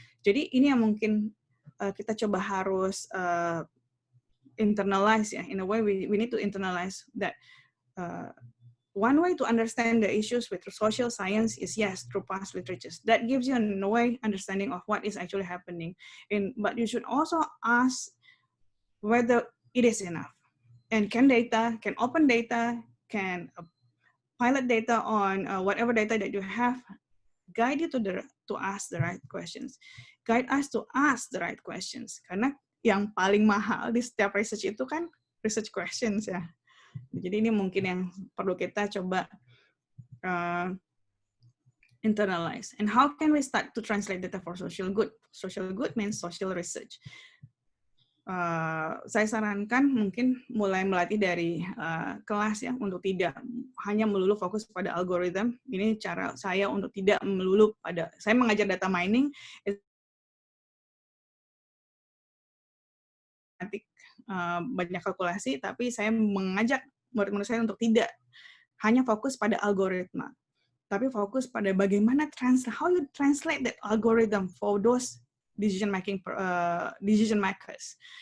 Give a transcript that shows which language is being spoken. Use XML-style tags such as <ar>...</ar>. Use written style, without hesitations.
<id>Jadi ini yang mungkin kita coba harus internalize ya.</id> <en>In a way we need to internalize that. One way to understand the issues with social science is, yes, through past literatures. That gives you, in a way, understanding of what is actually happening. But you should also ask whether it is enough. And can open data, can pilot data on whatever data that you have, guide you to ask the right questions. Guide us to ask the right questions.</en> <id>Karena yang paling mahal di setiap research itu kan research questions ya. Jadi ini mungkin yang perlu kita coba internalize.</id> <en>And how can we start to translate data for social good? Social good means social research.</en> <id>Saya sarankan mungkin mulai melatih dari kelas ya, untuk tidak hanya melulu fokus pada algoritma. Ini cara saya untuk tidak melulu pada, saya mengajar data mining, banyak kalkulasi, tapi saya mengajak murid-murid saya untuk tidak hanya fokus pada algoritma, tapi fokus pada bagaimana</id> <en>how you translate that algorithm for those decision makers.</en>